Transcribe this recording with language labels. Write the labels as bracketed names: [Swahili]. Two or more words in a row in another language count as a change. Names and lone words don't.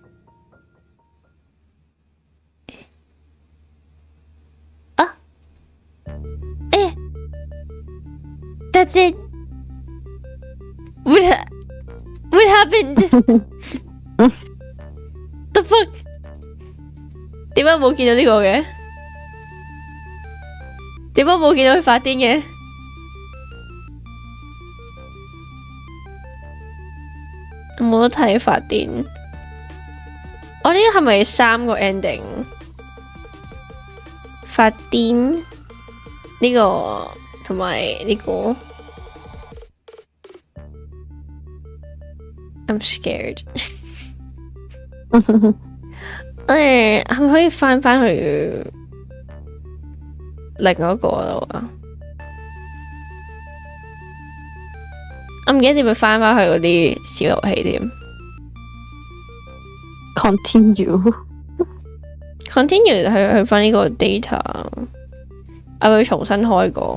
[English] That's it. What happened? The fuck? [Cantonese] 點解冇見到呢個嘅？點解冇見到佢發癲嘅？冇得睇發癲。我呢個係咪3個 ending？發癲呢個同埋呢個。 [English] I'm scared [Cantonese] 係咪可以翻去另一個度啊？我唔記得點樣翻去嗰啲小遊戲添。Continue 去翻呢個 data， 我會重新開